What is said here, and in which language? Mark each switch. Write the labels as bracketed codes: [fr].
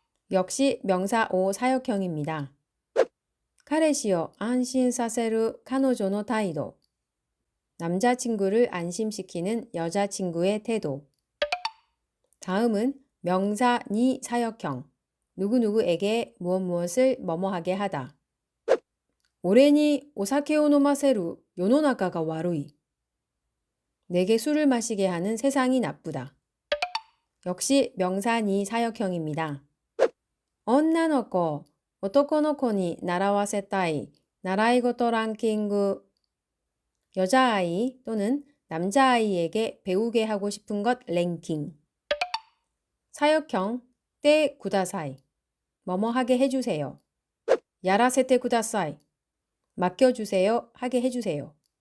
[ko] 역시 명사 오 사역형입니다. [ja] 카레시오 안신 사세루 카노조노 타이도, [ko] 남자친구를 안심시키는 여자친구의 태도. 다음은 명사 니 사역형, 누구누구에게 무엇 무엇을 뭐뭐 하게 하다. [ja] 俺にお酒を飲ませる世の中が悪い. [ko] 내게 술을 마시게 하는 세상이 나쁘다. 역시 명사 니 사역형입니다. [ja] 女の子、男の子に習わせたい習い事ランキング. [ko] 여자아이 또는 남자아이에게 배우게 하고 싶은 것 랭킹. 사역형 때 구다사이. 뭐뭐 하게 해주세요. [ja] 야라세테 구다사이. [ko] 맡겨주세요. 하게 해주세요.